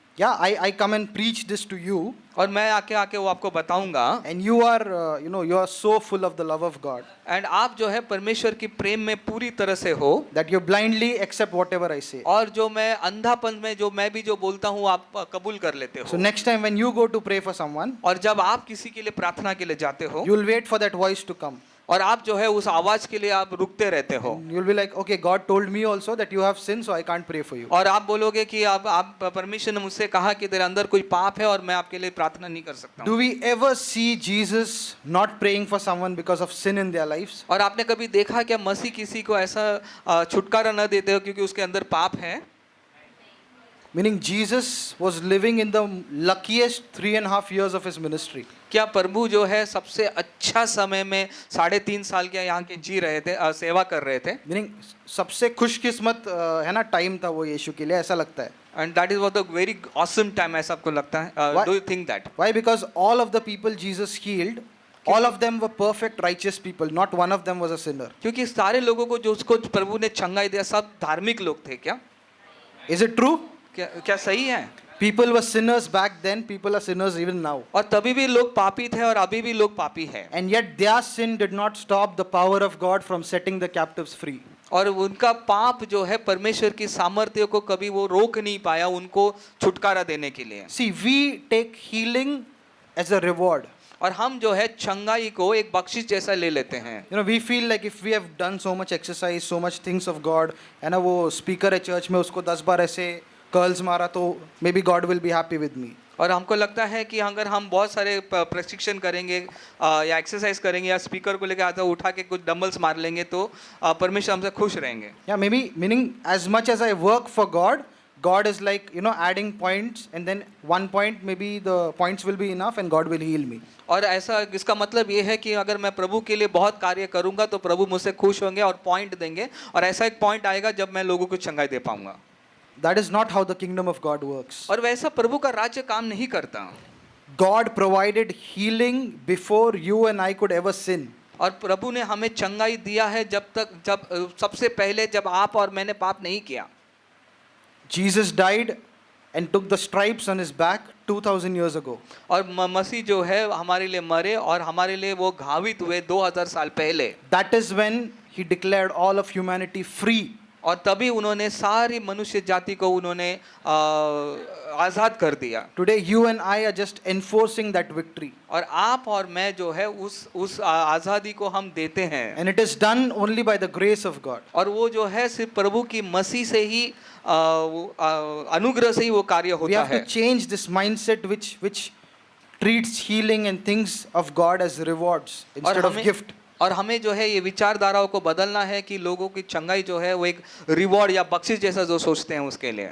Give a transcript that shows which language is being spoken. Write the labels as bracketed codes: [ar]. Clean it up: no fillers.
[en] Yeah, I come and preach this to you. [hi] और मैं आके वो आपको बताऊंगा. [en] And you are, you are so full of the love of God. [hi] And आप जो है परमेश्वर की प्रेम में पूरी तरह से हो. [en] That you blindly accept whatever I say. [hi] और जो मैं अंधापन में जो मैं भी जो बोलता हूँ आप कबूल कर लेते हो. [en] So next time when you go to pray for someone, [hi] और जब आप किसी के लिए प्रार्थना के लिए जाते हो, [en] you will wait for that voice to come. [hi] और आप जो है उस आवाज के लिए आप रुकते रहते हो. [en] You will be like, okay, God told me also that you have sin, so I can't pray for you. [hi] और आप बोलोगे कि आप परमेश्वर ने मुझसे कहा कि तेरे अंदर कोई पाप है और मैं आपके लिए प्रार्थना नहीं कर सकता हूँ. [en] Do we ever see Jesus not praying for someone because of sin in their lives? [hi] और आपने कभी देखा क्या मसीह किसी को ऐसा छुटकारा न देते हो क्योंकि उसके अंदर पाप है? [en] Meaning Jesus was living in the luckiest 3.5 years of his ministry. [hi] क्या प्रभु जो है सबसे अच्छा समय में 3.5 साल के यहाँ के जी रहे थे, सेवा कर रहे थे. Meaning सबसे खुशकिस्मत है ना टाइम था वो यीशु के लिए, ऐसा लगता है. [en] And that is what a very awesome time ऐसा आपको लगता है? Do you think that? Why? Because all of the people Jesus healed, all of them were perfect righteous people. Not one of them was a sinner. [hi] क्योंकि सारे लोगों को जो उसको प्रभु ने चंगाई दिया सब धार्मिक लोग थे. क्या [en] Is it true? [hi] क्या सही है? [en] People were sinners back then. People are sinners even now. [hi] और तभी भी लोग पापी थे और अभी भी लोग पापी हैं. [en] And yet their sin did not stop the power of God from setting the captives free. [hi] और उनका पाप जो है परमेश्वर की सामर्थ्य को कभी वो रोक नहीं पाया उनको छुटकारा देने के लिए. [en] See, we take healing as a reward. [hi] और हम जो है चंगाई को एक बख्शिश जैसा ले लेते हैं. [en] You know, we feel like if we have done so much exercise, so much things of God, है ना, वो speaker है church में, उसको 10 बार ऐसे curls मारा तो maybe God will be happy with me. [hi] और हमको लगता है कि अगर हम बहुत सारे प्रशिक्षण करेंगे या एक्सरसाइज करेंगे या स्पीकर को लेकर आते उठा के कुछ डंबल्स मार लेंगे तो परमेश्वर हमसे खुश रहेंगे. [en] Yeah, maybe meaning as much as I work for God, God is like, you know, adding points, and then one point maybe the points will be enough and God will heal me. [hi] और ऐसा इसका मतलब ये है कि अगर मैं प्रभु के लिए बहुत कार्य करूंगा तो प्रभु मुझसे खुश होंगे और पॉइंट देंगे और ऐसा एक पॉइंट आएगा जब मैं लोगों को चंगाई दे पाऊंगा. [en] That is not how the kingdom of God works. [hi] और वैसा प्रभु का राज्य काम नहीं करता. [en] God provided healing before you and I could ever sin. [hi] और प्रभु ने हमें चंगाई दिया है जब सबसे पहले जब आप और मैंने पाप नहीं किया. [en] Jesus died and took the stripes on his back 2000 years ago. [hi] और मसीह जो है हमारे लिए मरे और हमारे लिए वो घावित हुए 2000 साल पहले. [en] That is when he declared all of humanity free. [hi] और तभी उन्होंने सारी मनुष्य जाति को उन्होंने आज़ाद कर दिया. [en] Today you and I are just enforcing that victory. [hi] और आप और मैं जो है उस आज़ादी को हम देते हैं. [en] And it is done only by the grace of God. [hi] और वो जो है सिर्फ प्रभु की मसीह से ही अनुग्रह से ही वो कार्य [en] We [hi] होता [en] have [hi] है. [en] to change this mindset which treats healing and things of God as rewards instead of gift. [hi] और हमें जो है ये विचारधाराओं को बदलना है कि लोगों की चंगाई जो है वो एक रिवॉर्ड या बख्शिश जैसा जो सोचते हैं उसके लिए.